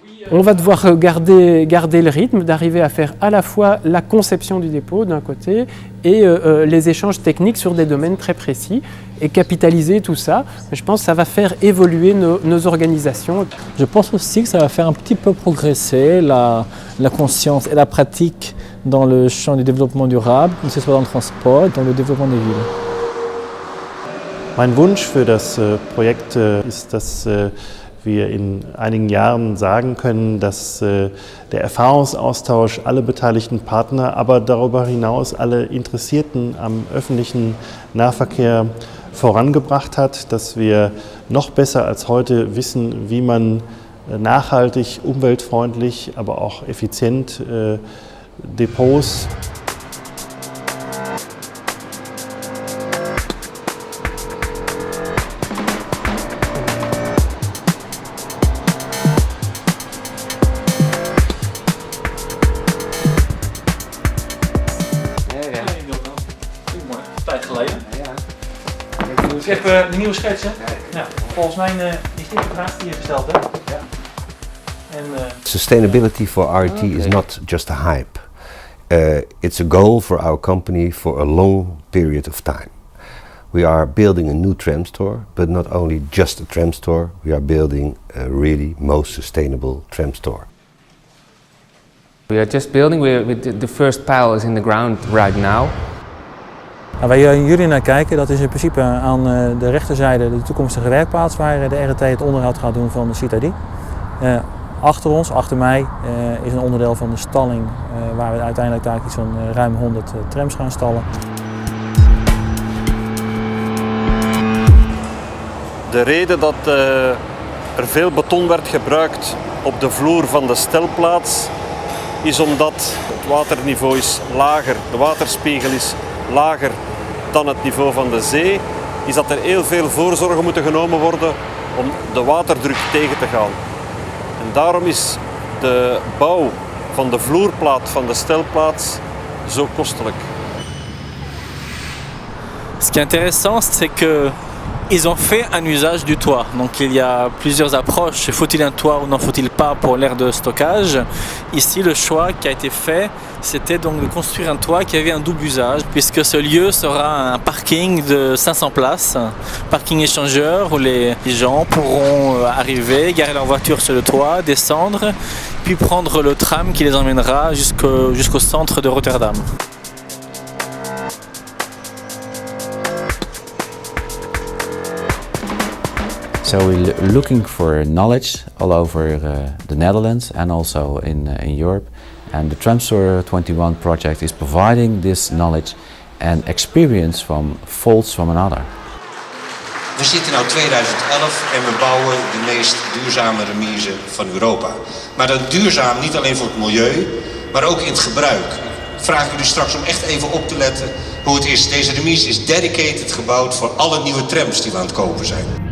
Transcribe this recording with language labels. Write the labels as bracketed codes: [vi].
[fr] On va devoir garder le rythme, d'arriver à faire à la fois la conception du dépôt d'un côté et les échanges techniques sur des domaines très précis et capitaliser tout ça. Je pense que ça va faire évoluer nos organisations. Je pense aussi que ça va faire un petit peu progresser la conscience et la pratique dans le champ du développement durable, que ce soit dans le transport et dans le développement des villes. [de] Mein Wunsch für das Projekt ist, dass wir in einigen Jahren sagen können, dass der Erfahrungsaustausch alle beteiligten Partner, aber darüber hinaus alle Interessierten am öffentlichen Nahverkehr vorangebracht hat, dass wir noch besser als heute wissen, wie man nachhaltig, umweltfreundlich, aber auch effizient Depots [nl] Ik heb de nieuwe schets, hè? Ja. Volgens mij is dit de vraag die je gesteld hebt. Ja. [en] Sustainability for RET is not just a hype. It's a goal for our company for a long period of time. We are building a new tram store, but not only just a tram store, we are building a really most sustainable tram store. We are just building, the first pile is in the ground right now. [nl] Waar jullie naar kijken, dat is in principe aan de rechterzijde de toekomstige werkplaats waar de RET het onderhoud gaat doen van de Citadie. Achter ons, achter mij, is een onderdeel van de stalling waar we uiteindelijk daar iets van ruim 100 trams gaan stallen. De reden dat er veel beton werd gebruikt op de vloer van de stelplaats is omdat het waterniveau is lager, de waterspiegel is lager dan het niveau van de zee, is dat er heel veel voorzorgen moeten genomen worden om de waterdruk tegen te gaan. En daarom is de bouw van de vloerplaat van de stelplaats zo kostelijk. [fr] Ce qui est intéressant, c'est que ils ont fait un usage du toit. Donc il y a plusieurs approches. Faut-il un toit ou n'en faut-il pas pour l'aire de stockage? Ici, le choix qui a été fait, c'était donc de construire un toit qui avait un double usage, puisque ce lieu sera un parking de 500 places, parking échangeur où les gens pourront arriver, garer leur voiture sur le toit, descendre, puis prendre le tram qui les emmènera jusqu'au centre de Rotterdam. [en] So we're looking for knowledge all over the Netherlands and also in Europe. And the Tramstore 21 project is providing this knowledge and experience from faults from another. [nl] We zitten nu 2011 en we bouwen de meest duurzame remise van Europa. Maar dan duurzaam niet alleen voor het milieu, maar ook in het gebruik. Ik vraag jullie straks om echt even op te letten hoe het is. Deze remise is dedicated gebouwd voor alle nieuwe trams die we aan het kopen zijn.